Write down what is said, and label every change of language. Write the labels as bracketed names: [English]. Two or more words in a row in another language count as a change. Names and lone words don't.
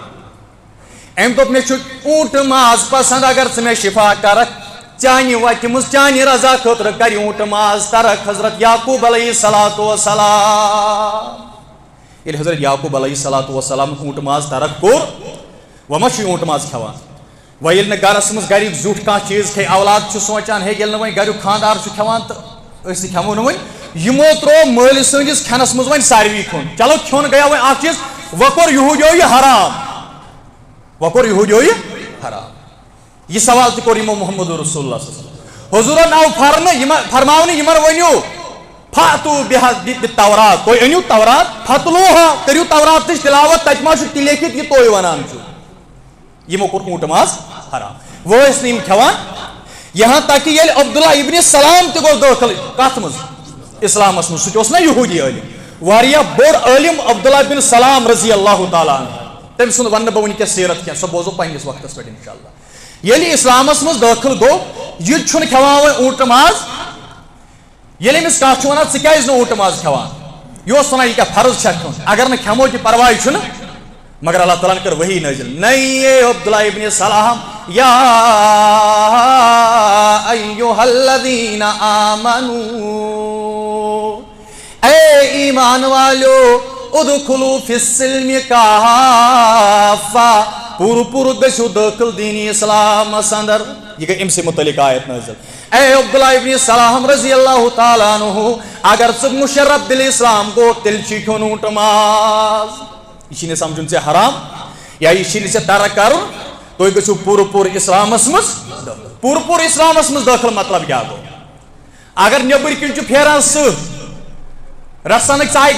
[Kashmiri] أمۍ دوٚپ مےٚ چھُ اوٗنٛٹ ماز پسنٛد اگر ژٕ مےٚ شفا کرکھ چانہِ وتہِ منٛز چانہِ رضا خٲطرٕ کر اوٗنٛٹ ماز ترکھ حضرت یعقوب [Arabic] علیہ الصلوۃ والسلام [Kashmiri] ییٚلہِ حضرت یعقوب [Arabic] علیہ الصلوۃ والسلام [Kashmiri] اوٗنٛٹ ماز ترک کوٚر وۄنۍ ما چھُ اوٗنٛٹ ماز کھٮ۪وان وۄنۍ ییٚلہِ نہٕ گرس منٛز گرِکۍ زیُٹھ کانٛہہ چیٖز کھیٚیہِ اولاد چھُ سونٛچان ہے ییٚلہِ نہٕ وۄنۍ گریُک خانٛدار چھُ کھٮ۪وان تہٕ أسۍ تہِ کھٮ۪مو نہٕ وۄنۍ یِمو ترٛوو مٲلۍ سٕنٛدِس کھٮ۪نس منٛز وۄنۍ ساروی کھیوٚن چلو کھیوٚن گٔیو وۄنۍ اکھ چیٖز وۄنۍ کوٚر یہوٗدیو یہِ حرام وۄنۍ کوٚر یہوٗدیو یہِ حرام یہِ سوال تہِ کوٚر یِمو محمد رسول اللہ [Arabic] صلی اللہ علیہ وسلم [Kashmiri] حضوٗرن آو فرماونہٕ یِمن ؤنِو [Arabic] فاتوٗ بِالتورات [Kashmiri] تُہۍ أنِو تورات فتلوٗہا کٔرِو توراتٕچ تِلاوت تتہِ ما چھُ تہِ لیکھِتھ یہِ تُہۍ ونان چھُو یِمو کوٚر اوٗنٛٹ ماز حرام وۄنۍ ٲسۍ نہٕ یِم کھٮ۪وان [Urdu] یہاں تک کہ [Kashmiri] عبداللہ ابن سلام تہ گوس داخل کت مز اسلامس مز سہ نا یہودی عالم واریاہ بوڑ عالم عبداللہ بن سلام [Arabic] رضی اللہ تعالیٰ عنہ [Kashmiri] تم سند ون بہ ونکس سیرت کی سہ بوزو پنس وقتس پہ انشاءاللہ ییٚلہِ اسلامس مز داخل گو یہ چھُنہٕ کھٮ۪وان وۄنۍ اوٗنٛٹہٕ ماز ییٚلہِ أمِس کانٛہہ چھُ وَنان ژٕ کیٛازِ نہٕ اوٗنٛٹہٕ ماز کھٮ۪وان یہِ اوس وَنان یہِ کیٛاہ فرض چھا کھیوٚن اگر نہٕ کھٮ۪مو تہِ پرواے چھُنہٕ مگر اللہ تعالیٰ ہن کٔر وحی نٲزِل نَے عبداللہ ابن سلام یا [Arabic] ایُّہا الذین آمنوا [Kashmiri] اے ایمان والیو [Arabic] ادخلوا فی السلم کافہ [Kashmiri] پور پور گژھِو دٲخل دیٖنی اسلامس اندر یہ گئی امہِ متعلق آیت نازل اے عبداللہ ابن سلام [Arabic] رضی اللہ تعالیٰ عنہ [Kashmiri] اگر ژٕ مشرف دل اسلام گو تیٚلہِ چھُے کھیوٚن اوٗنٛٹہٕ ماز یہ چھُے نہٕ سمجھُن ژےٚ حرام یا یہ چھُے نہٕ ژےٚ ترک کرُن تُہۍ گٔژھِو پوٗرٕ پوٗرٕ اسلامس منٛز پوٗرٕ پوٗرٕ اسلامس منٛز دٲخل مطلب کیٛاہ گوٚو اگر نیٚبٕرۍ کِنۍ چھُ پھیران سٕہہ رژھنٕکۍ ژایہِ